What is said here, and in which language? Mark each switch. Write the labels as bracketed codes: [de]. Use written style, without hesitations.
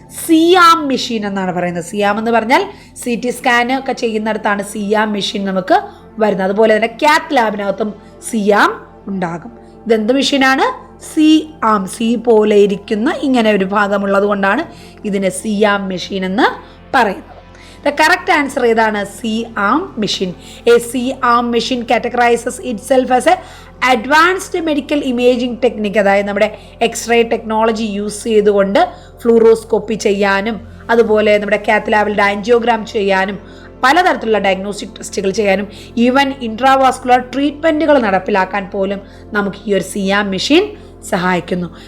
[ml] സിയാം മെഷീൻ എന്നാണ് പറയുന്നത്. സിയാം എന്ന് പറഞ്ഞാൽ CT സ്കാൻ ഒക്കെ ചെയ്യുന്നിടത്താണ് സിയാം മെഷീൻ നമുക്ക് വരുന്നത്. അതുപോലെ തന്നെ കാത്ത് ലാബിനകത്തും സിയാം ഉണ്ടാകും. ഇതെന്ത് മെഷീനാണ്? സിയാം, സി പോലെ ഇരിക്കുന്ന ഇങ്ങനെ ഒരു ഭാഗമുള്ളത് കൊണ്ടാണ് ഇതിനെ സിയാം മെഷീൻ എന്ന് പറയുന്നത്. [en] The correct answer [ml] ഏതാണ്? [en] C-arm machine. A C-arm machine categorizes itself as a advanced medical imaging technique. [ml] അതായത് നമ്മുടെ എക്സ്റേ ടെക്നോളജി യൂസ് ചെയ്തുകൊണ്ട് ഫ്ലൂറോസ്കോപ്പി ചെയ്യാനും അതുപോലെ നമ്മുടെ കാത്ത് ലാബിൽ ആൻജിയോഗ്രാം ചെയ്യാനും പലതരത്തിലുള്ള ഡയഗ്നോസ്റ്റിക് ടെസ്റ്റുകൾ ചെയ്യാനും ഈവൻ ഇൻട്രാവാസ്കുലർ ട്രീറ്റ്മെൻറ്റുകൾ നടപ്പിലാക്കാൻ പോലും നമുക്ക് ഈ ഒരു സിയാം മെഷീൻ സഹായിക്കുന്നു.